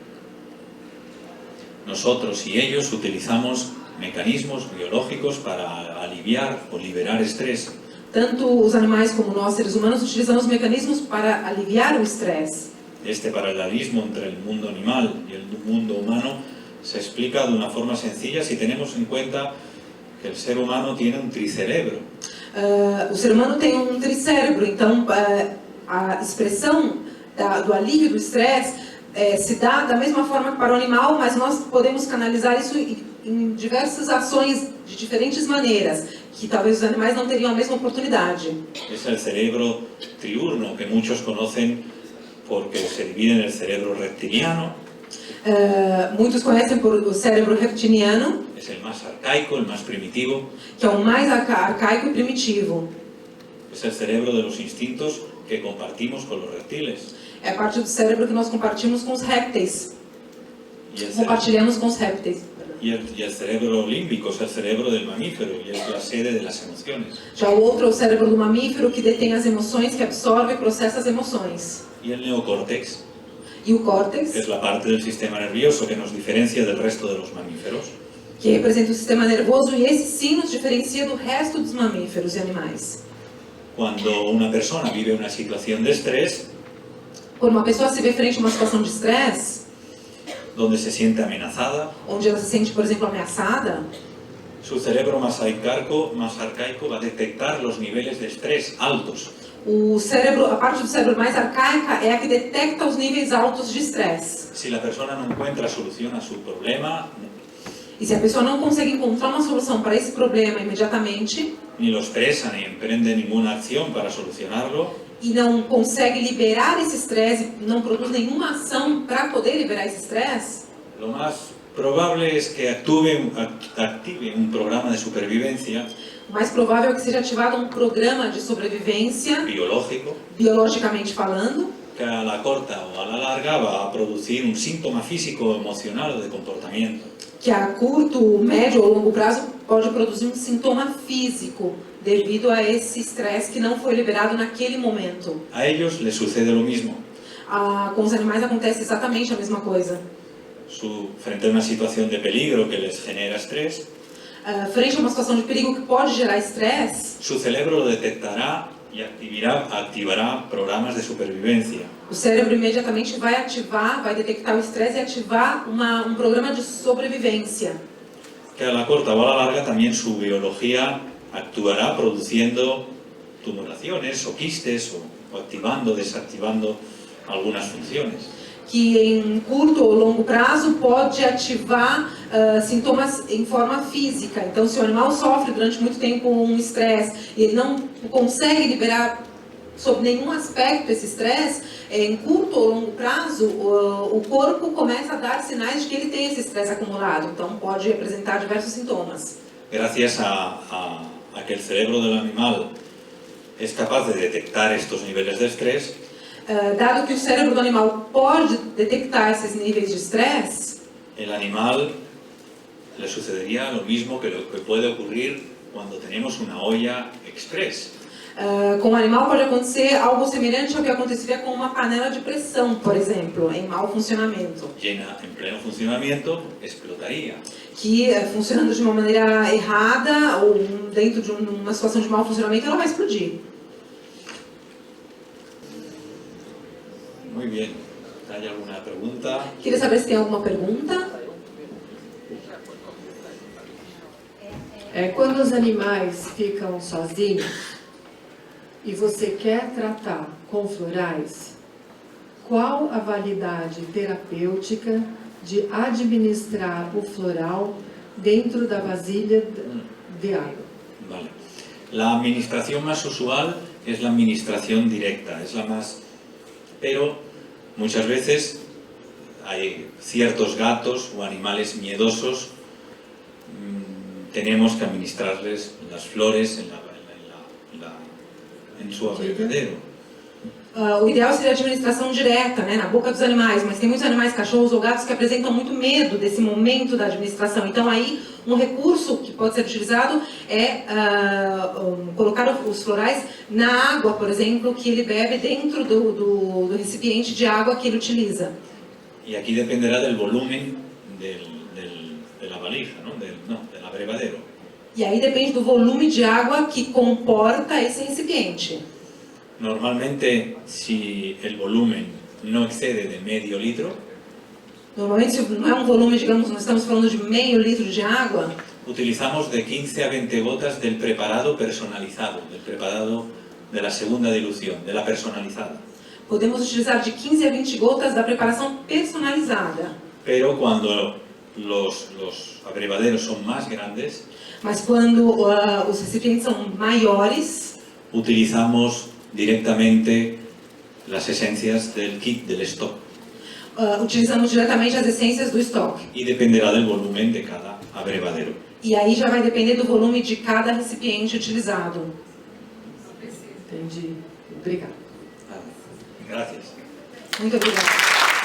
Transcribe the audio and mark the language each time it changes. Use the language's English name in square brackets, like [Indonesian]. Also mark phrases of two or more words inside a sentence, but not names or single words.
[Spanish] Nosotros y ellos utilizamos mecanismos biológicos para aliviar o liberar estrés. [Portuguese] Tanto os animais como nós, seres humanos, utilizamos mecanismos para aliviar o estresse. [Spanish] Este paralelismo entre el mundo animal y el mundo humano se explica de una forma sencilla si tenemos en cuenta que el ser humano tiene un tricerebro. [Portuguese] O ser humano tem tricérebro, então a expressão do alívio do estresse se dá da mesma forma que para o animal, mas nós podemos canalizar isso em diversas ações de diferentes maneiras, que talvez os animais não teriam a mesma oportunidade. [Spanish] Es el cerebro triurno, que muchos conocen porque se divide en el cerebro reptiliano. [Portuguese] Muitos conhecem por o cérebro reptiliano, [Spanish] Es el más arcaico, el más primitivo. [Portuguese] que é o mais arcaico e primitivo. [Spanish] Es el cerebro de los instintos que compartimos con los reptiles. [Portuguese] É a parte do cérebro que nós compartilhamos com os répteis. [Spanish] Y el, [Portuguese] Compartilhamos com os répteis. [Spanish] y el cerebro límbico es el cerebro del mamífero y es la sede de las emociones. [Portuguese] Já o outro é o cérebro do mamífero, que detém as emoções, que absorve e processa as emoções. [Spanish] Y el neocórtex, [Portuguese] E o que córtex, [Spanish] es la parte del sistema nervioso que nos diferencia del resto de los mamíferos. [Portuguese] que representa o sistema nervoso, e esse sim nos diferencia do resto dos mamíferos e animais. [Spanish] Cuando una persona vive una situación de estrés, [Portuguese] Quando uma pessoa se vê frente a uma situação de estresse, [Spanish] donde se siente amenazada, [Portuguese] onde ela se sente, por exemplo, ameaçada, [Spanish] su cerebro más arcaico va a detectar los niveles de estrés altos. [Portuguese] a parte do cérebro mais arcaica é a que detecta os níveis altos de estresse. [Spanish] Si la persona no encuentra solución a su problema, [Portuguese] E se a pessoa não consegue encontrar uma solução para esse problema imediatamente, [Spanish] ni lo expresa ni emprende ninguna acción para solucionarlo, [Portuguese] e não consegue liberar esse estresse, não produz nenhuma ação para poder liberar esse estresse, [Spanish] lo más probable es que active un programa de supervivencia [Portuguese] o mais provável é que seja ativado um programa de sobrevivência, [Spanish] biológico [Portuguese] biologicamente falando, [Spanish] que a la corta o a la larga va a producir un síntoma físico, emocional o de comportamiento. [Portuguese] que a curto, médio ou longo prazo pode produzir um sintoma físico devido a esse estresse que não foi liberado naquele momento. [Spanish] A ellos les sucede lo mismo. [Portuguese] Com os animais acontece exatamente a mesma coisa. [Spanish] Frente a una situación de peligro que les genera estrés, [Portuguese] Frente a uma situação de perigo que pode gerar estresse, [Spanish] su cerebro lo detectará y activará programas de supervivencia. [Portuguese] o cérebro imediatamente vai detectar o estresse e ativar um programa de sobrevivência. [Spanish] Que a la corta o a la larga también su biología actuará produciendo tumoraciones o quistes o activando, desactivando algunas funciones. [Portuguese] Que em curto ou longo prazo pode ativar sintomas em forma física. Então, se o animal sofre durante muito tempo um estresse e ele não consegue liberar sob nenhum aspecto esse estresse, em curto ou longo prazo, o corpo começa a dar sinais de que ele tem esse estresse acumulado. Então, pode representar diversos sintomas. [Spanish] Gracias a que el cerebro del animal es capaz de detectar estos niveles de estrés, [Portuguese] Dado que o cérebro do animal pode detectar esses níveis de estresse, [Spanish] el animal le sucedería lo mismo que lo que puede ocurrir cuando tenemos una olla express. [Portuguese] com o animal pode acontecer algo semelhante ao que aconteceria com uma panela de pressão, por exemplo, em mau funcionamento. [Spanish] Llena en pleno funcionamiento, explotaría. [Portuguese] Que funcionando de uma maneira errada ou dentro de uma situação de mau funcionamento, ela vai explodir. [Spanish] Muy bien. ¿Hay alguna pregunta? [Portuguese] Queria saber se tem alguma pergunta. Quando os animais ficam sozinhos e você quer tratar com florais, qual a validade terapêutica de administrar o floral dentro da vasilha de água? [Spanish] Vale. La administración más usual es la administración directa, es la más... Pero muchas veces hay ciertos gatos o animales miedosos, tenemos que administrarles las flores en su abrevadero. [Portuguese] O ideal seria a administração direta, né, na boca dos animais, mas tem muitos animais, cachorros ou gatos, que apresentam muito medo desse momento da administração. Então aí, um recurso que pode ser utilizado é colocar os florais na água, por exemplo, que ele bebe dentro do recipiente de água que ele utiliza. [Spanish] Y aquí dependerá del volumen de la valija, ¿no? Del abrevadero. [Portuguese] E aí depende do volume de água que comporta esse recipiente. [Spanish] Normalmente, si el volumen no excede de medio litro, [Portuguese] Normalmente, se não é um volume, digamos, nós estamos falando de meio litro de água, [Spanish] utilizamos de 15 a 20 gotas del preparado personalizado, del preparado de la segunda dilución, de la personalizada. [Portuguese] Podemos utilizar de 15 a 20 gotas da preparação personalizada. [Spanish] Pero cuando los abrevaderos son más grandes, [Portuguese] Mas quando os recipientes são maiores, [Spanish] utilizamos directamente las esencias del kit del stock [Portuguese] utilizamos diretamente as essências do estoque. [Spanish] y dependerá del volumen de cada abrevadero. [Portuguese] E aí já vai depender do volume de cada recipiente utilizado. Entendi. Obrigada. [Spanish] Gracias. [Portuguese] Muito obrigada.